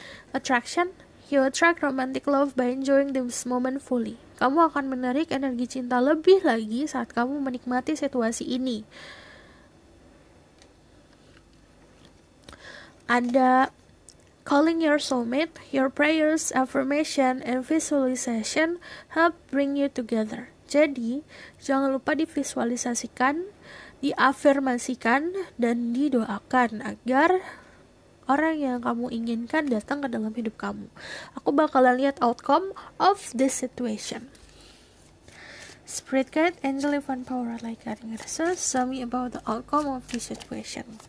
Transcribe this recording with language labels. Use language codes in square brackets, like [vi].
[en] Attraction, you attract romantic love by enjoying this moment fully. [id] Kamu akan menarik energi cinta lebih lagi saat kamu menikmati situasi ini. [en] Ada calling your soulmate, your prayers, affirmation, and visualization help bring you together. [id] Jadi jangan lupa divisualisasikan, diafirmasikan, dan didoakan agar orang yang kamu inginkan datang ke dalam hidup kamu. Aku bakalan lihat [en] outcome of this situation. Spirit guide, angel, divine power, like guiding us, tell me about the outcome of this situation.